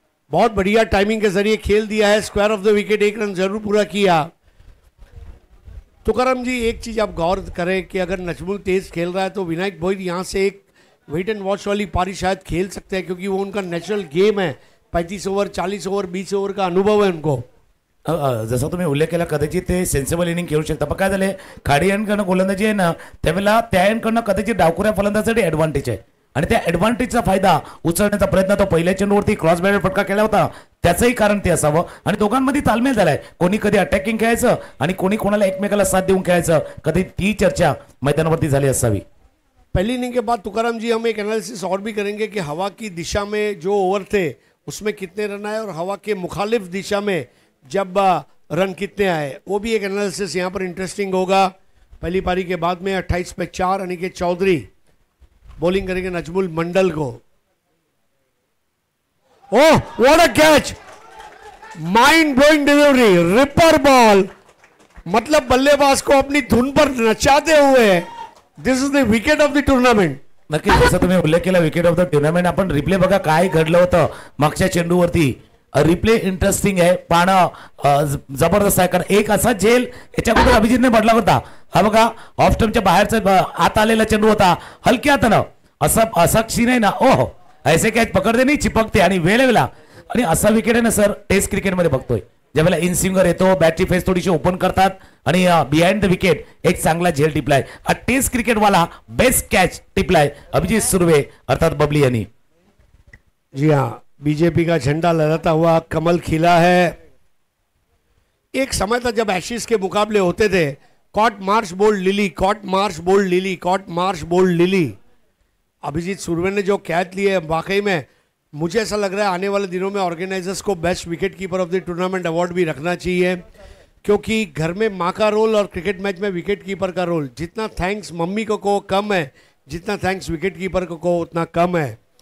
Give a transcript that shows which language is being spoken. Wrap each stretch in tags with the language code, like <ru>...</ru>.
<hi>बहुत बढ़िया टाइमिंग के जरिए खेल दिया है. Square of the wicket, 1 run जरूर पूरा किया. तुकाराम जी एक चीज आप गौर करें कि अगर नजमुल तेज खेल रहा है तो विनायक भोईर यहाँ से एक वेट एंड वॉच वाली पारी शायद खेल सकते हैं, क्योंकि वो उनका नेचुरल गेम है. 35 ओव्हर 40 ओव्हर 20 ओव्हर का अनुभव है उनको.</hi> <mr>जसं तुम्ही उल्लेख केला कदाचित ते सेन्सिबल इनिंग खेळू शकता. पण काय झाले खाडी यांकडनं गोलंदाजी आहे ना त्यावेळेला त्या यांकडनं कदाचित डावखुऱ्या फलंदाजासाठी ॲडव्हान्टेज आहे आणि त्या ॲडव्हान्टेजचा फायदा उचलण्याचा प्रयत्न तो पहिल्या चेंडूवरती क्रॉस बॅटर फटका केला होता त्याचंही कारण ते असावं. आणि दोघांमध्ये तालमेल झालाय. कोणी कधी अटॅकिंग खेळायचं आणि कोणी कोणाला एकमेकाला साथ देऊन खेळायचं, कधी ती चर्चा मैदानावरती झाली असावी.</mr> <hi>पहली इनिंग के बाद तुकाराम जी हम एक एनालिसिस और भी करेंगे कि हवा की दिशा में जो ओवर थे उसमें कितने रन आए और हवा के मुखालिफ दिशा में जब रन कितने आए, वो भी एक एनालिसिस यहाँ पर इंटरेस्टिंग होगा. पहली पारी के बाद में 28 पे 4 अनिकेत चौधरी बॉलिंग करेंगे नजमुल मंडल को.</hi> <en>Oh what a catch, mind blowing delivery, ripper ball.</en> <hi>मतलब बल्लेबाज को अपनी धुन पर नचाते हुए.</hi> <en>This is the wicket of the tournament.</en> <mr>नक्कीच जसं तुम्ही उल्लेख केला विकेट ऑफ द टुर्नामेंट. आपण रिप्ले बघा काय घडलं होतं मागच्या चेंडूवरती. रिप्ले इंटरेस्टिंग आहे, पाहणं जबरदस्त आहे. कारण एक असा झेल याच्याबद्दल अभिजितने म्हटला होता. हा बघा ऑफ स्टंपच्या बाहेरचा आत आलेला चेंडू होता हलक्या हातानं. असा क्षीण आहे ना, ओहो</mr> <hi>ऐसे कॅच पकडते नाही चिपकते</hi> <mr>आणि वेळेला. आणि असा विकेट आहे ना सर टेस्ट क्रिकेटमध्ये बघतोय ज्यावेळेला इन स्विंगर येतो बॅटची फेस थोडीशी ओपन करतात आणि बिहाइंड द विकेट एक चांगला झेल टिपलाय. हा taste क्रिकेटवाला best catch टिपलाय Abhijit Surve अर्थात बबली यांनी.</mr> <hi>जी हाँ, बीजेपी का झंडा लहराता हुआ कमल खिला है. एक समय था जब एशिज के मुकाबले होते थे,</hi> <en>Caught Marsh bowled Lillee, caught Marsh bowled Lillee, caught Marsh bowled Lillee.</en> <hi>अभिजीत सुर्वे ने जो कैच लिए वाकई में मुझे ऐसा लग रहा है आने वाले दिनों में ऑर्गेनाइजर्स को best wicket keeper of the tournament award भी रखना चाहिए, क्योंकि घर में माँ का रोल और क्रिकेट मैच में विकेट कीपर का रोल जितना थैंक्स मम्मी को कहो कम है, जितना थैंक्स विकेट कीपर को कहो उतना कम है.</hi>